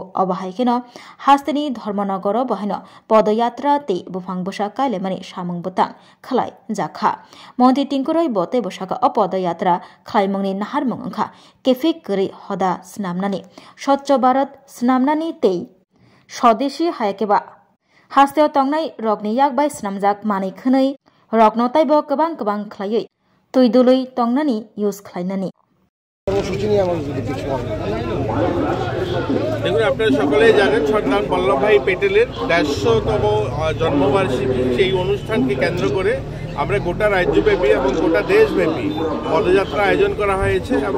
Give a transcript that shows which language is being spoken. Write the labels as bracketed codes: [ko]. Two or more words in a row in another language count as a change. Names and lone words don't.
[trp] अबाहायखेनो हास्तेनि धर्मनगर बहायनो पदयात्रा ते बुफां बसा कायलेमानि सामुं बुतां खलाइ जाखा मंत्री टिंकु राय बते बसाका पदयात्रा खलाइमंनि नाहारमं अंखा केफे गरै हदा स्नामनानि स्वच्छ भारत स्नामनानि ते स्वदेशी हायकेबा हास्तेयाव तंनाय रगनि यागबाय स्नामजाक मानै खोनै रगनतायबो गोबां गोबां खलायै तुइदुलै तंनानि इउज खलायनानि [bn] দেখুন আপনারা সকলেই জানেন সর্দার বল্লভভাই পেটেলের ১৫০তম জন্মবার্ষিকী সেই অনুষ্ঠানকে কেন্দ্র করে আমরা গোটা রাজ্যব্যাপী এবং গোটা দেশব্যাপী পদযাত্রা আয়োজন করা হয়েছে এবং